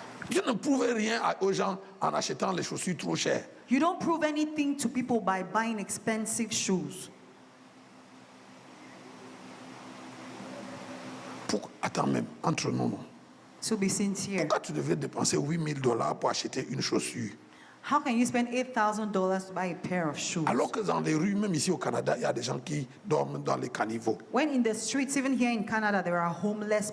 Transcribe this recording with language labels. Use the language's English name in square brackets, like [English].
[French] Dieu ne prouve rien aux gens en achetant les chaussures trop chères. [English] You don't prove anything to people by buying expensive shoes. [French] Attends même, entre nous, non. [English] To be sincere. [French] Pourquoi tu devrais dépenser $8,000 pour acheter une chaussure? [English] How can you spend $8,000 to buy a pair of shoes? [French] Alors que dans les rues, même ici au Canada, il y a des gens qui dorment dans les caniveaux. [English] When in the streets, even here in Canada, there are homeless